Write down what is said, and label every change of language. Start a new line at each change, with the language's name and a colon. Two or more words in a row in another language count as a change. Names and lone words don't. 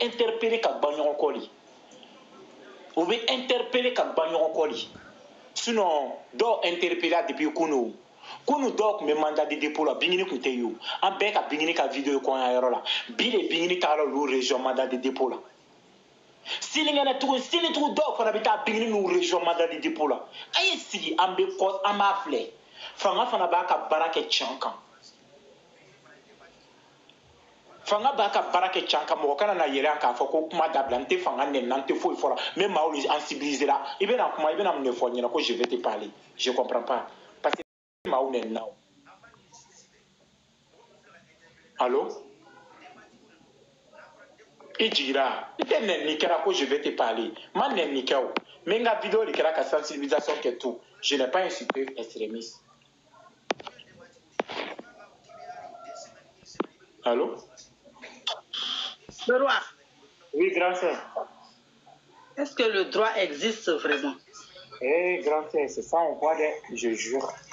Bambara: interpeller ka ban ɲɔgɔn kɔ de o bɛ interpeller ka ban ɲɔgɔn kɔ de sinon dɔw interpeller depuis kunu dɔw tun bɛ
French: mandat de dépôt
Bambara: la Bingini tun tɛ yen o an bɛɛ ka Bingini ka vidéo kɔɲɔyɔrɔ la bi de Bingini taara olu région
French: mandat de dépôt
Bambara: la sini tugun dɔw fana bɛ taa Bingini n'u région
French: mandat de dépôt
Bambara: la a ye sigi an b'a filɛ fanga fana b'a ka baara kɛ tiɲɛ kan fanga b'a ka baara kɛ tiɲɛ kan mɔgɔ kana na yɛlɛ an k'a fɔ ko kuma dabila n tɛ fanga nɛni n tɛ foyi fɔ la n bɛ maaw sensibiliser la i bɛna kuma i bɛna mun de fɔ n ɲɛna ko
French: je vais te parler je comprends pas parce que
Bambara: maaw nɛni na o allo i jigira i tɛ nɛni kɛra ko
French: je vais te parler
Bambara: ma nɛni kɛ o mais n ka vidéo de kɛra ka sensibilisation kɛ
French: tout je n'ai pas insulté extrémiste
Bambara: allo.
French: Le roi. Oui, grand frère. Est-ce que le droit existe vraiment? Eh, grand frère, c'est ça, on voit, je jure.